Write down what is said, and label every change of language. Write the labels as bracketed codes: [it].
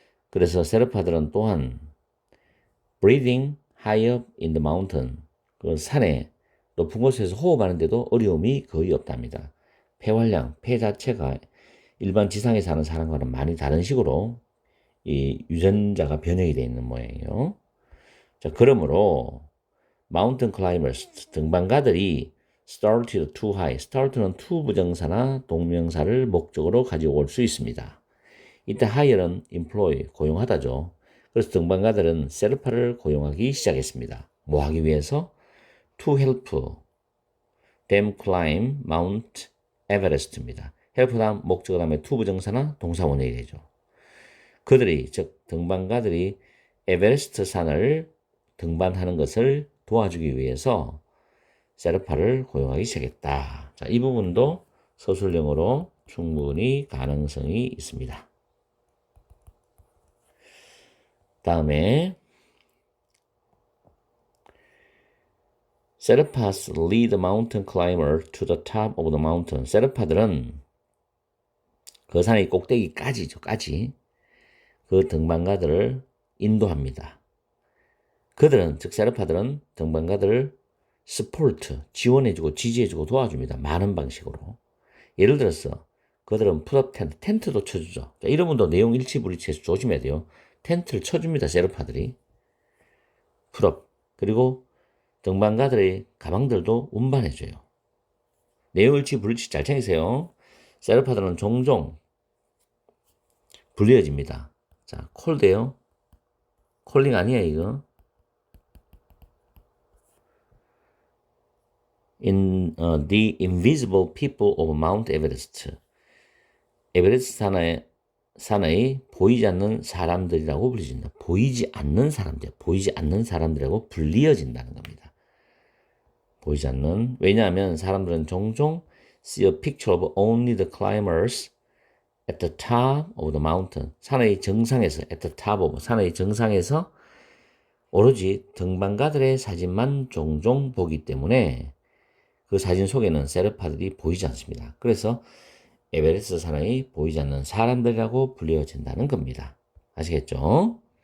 [ko] 그래서 세르파들은 또한 [en] breathing high up in the mountain [ko] 그 산에 높은 곳에서 호흡하는데도 어려움이 거의 없답니다. 폐 자체가 일반 지상에 사는 사람과는 많이 다른 식으로 이 유전자가 변형이 되어 있는 모양이에요. 자, 그러므로 [en] mountain climbers [ko] 등반가들이 [en] started too high. [ko] start는 to 부정사나 동명사를 목적으로 가지고 올 수 있습니다. 이때 hire는 employ, 고용하다죠. 그래서 등반가들은 세르파를 고용하기 시작했습니다. 뭐 하기 위해서? [en] to help them climb Mount Everest입니다. [ko] help 다음 목적어 다음에 to 부정사나 동사 원형이 되죠. 그들이 즉 등반가들이 에베레스트 산을 등반하는 것을 도와주기 위해서 세르파를 고용하기 시작했다. 자, 이 부분도 서술형으로 충분히 가능성이 있습니다. 다음에 [en] Serpas lead mountain climber to the top of the mountain. [ko] 세르파들은 그 산의 꼭대기까지죠. 까지. 그 등반가들을 인도합니다. 그들은, 즉 세르파들은 등반가들을 스포트, 지원해주고 지지해주고 도와줍니다. 많은 방식으로. 예를 들어서 그들은 풋업 텐트도 쳐주죠. 자, 이런 분도 내용 일치불일치해서 조심해야 돼요. 텐트를 쳐줍니다. 세르파들이. 풋업. 그리고 등반가들의 가방들도 운반해줘요. 내용 일치불일치 잘 챙기세요. 세르파들은 종종 불리해집니다. 자, 콜드요. 콜링 아니야, 이거. [en] The invisible people of Mount Everest. [ko] 에베레스트 산의 보이지 않는 사람들이라고 불리진다. 보이지 않는 사람들, 보이지 않는 사람들이라고 불리어진다는 겁니다. 보이지 않는. 왜냐하면 사람들은 종종 [en] see a picture of only the climbers at the top of the mountain. [ko] 산의 정상에서, [en] at the top of, [ko] 산의 정상에서 오로지 등반가들의 사진만 종종 보기 때문에 그 사진 속에는 세르파들이 보이지 않습니다. 그래서 에베레스트 산의 보이지 않는 사람들이라고 불려진다는 겁니다. 아시겠죠?